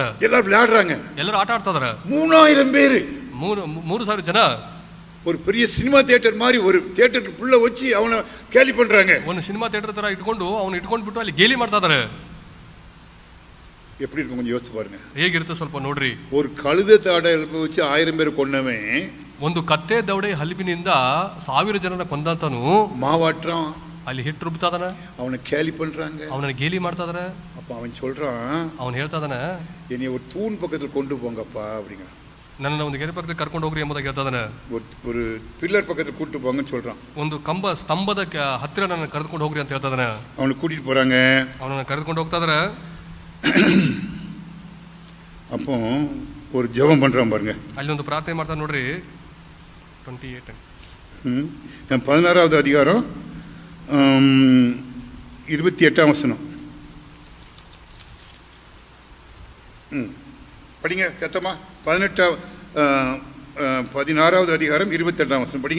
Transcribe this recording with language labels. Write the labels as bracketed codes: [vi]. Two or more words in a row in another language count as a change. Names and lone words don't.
[ta] எல்லாரும் விளையாடுறாங்க, [kn] ಎಲ್ಲರೂ ಆಟ ಆಡ್ತಾ ಇದಾರೆ. [ta] 3000 பேரு, [kn] 3,000 ಜನ [ta] ஒரு பெரிய சினிமா தியேட்டர் மாதிரி ஒரு தியேட்டருக்குள்ள வச்சு அவனை கேலி பண்றாங்க. [kn] ಒಂದು ಸಿನಿಮಾ ಥಿಯೇಟರ್ ತರ ಇಟ್ಕೊಂಡು ಅವನು ಇಟ್ಕೊಂಡ್ಬಿಟ್ಟು ಅಲ್ಲಿ ಗೇಲಿ ಮಾಡ್ತಾ ಇದಾರೆ. [ta] எப்படி இருக்கும் கொஞ்சம் யோசிச்சு பாருங்க. [kn] ಹೇಗಿರುತ್ತೆ ಸ್ವಲ್ಪ ನೋಡ್ರಿ. [ta] ஒரு கழுத தாடை வச்சு 1000 பேர் கொன்னவன் [kn] ಒಂದು ಕತ್ತೆ ದವಡೆ ಹಲಿಬಿನಿಂದ 1000 ಜನನ ಕೊಂದಂತನು [ta] மாவாட்டுறான், [kn] ಅಲ್ಲಿ ಹಿಟ್ಟು ರುಬ್ತಾ ಇದಾನ, [ta] அவனை கேலி பண்றாங்க, [kn] ಅವನನ್ನ ಗೇಲಿ ಮಾಡ್ತಾ ಇದಾರೆ. [ta] அப்ப அவன் சொல்றான், [kn] ಅವನು ಹೇಳ್ತಾ ಇದಾನ, [ta] என்னைய ஒரு தூண் பக்கத்துல கொண்டு போங்கப்பா அப்படிங்க, [kn] ನನ್ನನ್ನು ಒಂದು ಗೆರೆ ಪಕ್ಕದಲ್ಲಿ ಕರ್ಕೊಂಡು ಹೋಗ್ರಿ ಎಂಬುದಾಗಿ ಹೇಳ್ತಾ ಇದಾನೆ. [ta] ஒரு பில்லர் பக்கத்துல கூட்டு போங்கன்னு சொல்றான். [kn] ಒಂದು ಸ್ತಂಭದ ಹತ್ತಿರ ನನ್ನ ಕರೆದುಕೊಂಡು ಹೋಗ್ರಿ ಅಂತ ಹೇಳ್ತಾ ಇದಾನೆ. [ta] அவனை கூட்டிட்டு போறாங்க, [kn] ಅವನನ್ನ ಕರೆದುಕೊಂಡು ಹೋಗ್ತಾ ಇದಾರೆ. [ta] அப்போ ஒரு ஜெபம் பண்றான் பாருங்க. [kn] ಅಲ್ಲಿ ಒಂದು ಪ್ರಾರ್ಥನೆ ಮಾಡ್ತಾನೆ ನೋಡ್ರಿ. 28 [ta] 16வது அதிகாரம் 28ஆம் வசனம் படிங்க சத்தமா. 16வது அதிகாரம் 28ஆம் வசனம் படிங்க.